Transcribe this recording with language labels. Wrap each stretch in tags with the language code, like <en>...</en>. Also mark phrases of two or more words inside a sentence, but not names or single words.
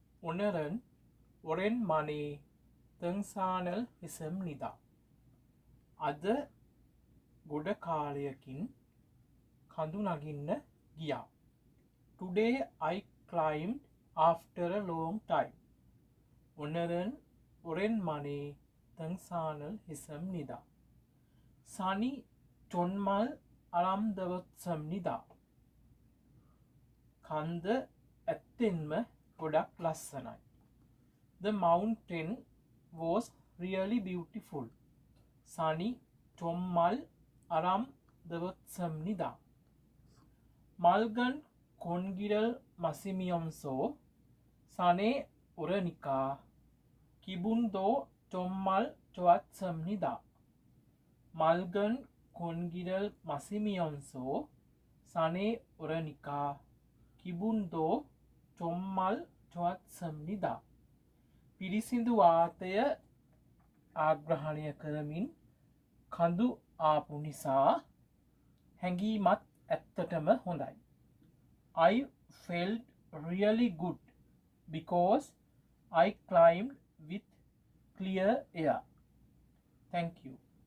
<ko>오늘은 오랜만에 등산을 했습니다.</ko> <si>අද ගොඩ කාලයකින් කඳු නගින්න ගියා.</si> <en>Today I climbed after a long time.</en> <ko>오늘은 오랜만에 등산을 했습니다. 산이 정말 아름다웠습니다.</ko> <si>කන්ද ඇත්තෙන්ම ගොඩක් ලස්සනයි.</si> <en>The mountain was really beautiful.</en> <ko>산이 정말 아름다웠습니다. 맑은 공기를 마시면서 산에 오르니까 기분도 정말 좋았습니다. 맑은 공기를 마시면서 산에 오르니까 기분도 정말 좋았습니다.</ko> <si>පිරිසිදු වාතය ආග්‍රහණය කරමින් කඳු ආපු නිසා හැඟීමත් ඇත්තටම හොඳයි.</si> <en>I felt really good because I climbed with clear air. Thank you.</en>